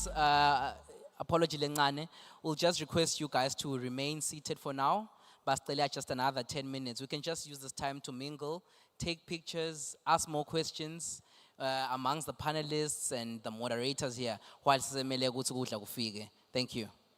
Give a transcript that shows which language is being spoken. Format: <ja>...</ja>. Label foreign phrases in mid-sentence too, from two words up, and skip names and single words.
<ss>Apology lencane.</ss> <en>We'll just request you guys to remain seated for now. But still, just another 10 minutes. We can just use this time to mingle, take pictures, ask more questions amongst the panelists and the moderators here.</en> <ss>While sisemele ukuthi kudla kufike.</ss> <en>Thank you.</en>